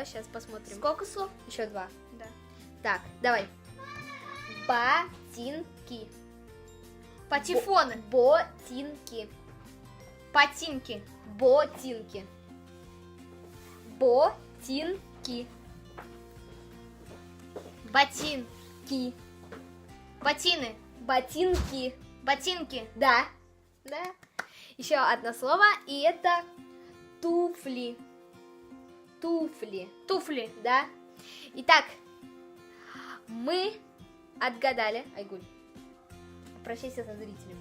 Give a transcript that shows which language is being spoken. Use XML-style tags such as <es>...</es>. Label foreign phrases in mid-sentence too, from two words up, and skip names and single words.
<ru>Сейчас посмотрим. Сколько слов? Еще 2. Да. Так, давай. Ботинки. Патефоны. Ботинки. Ботинки. Ботинки. Ботинки. Ботин. Ки. Ботины. Ботинки. Ботинки. Да. Да. Еще одно слово, и это туфли. Туфли. Туфли. Да. Итак, мы отгадали. Айгуль, попрощайся со зрителями.</ru>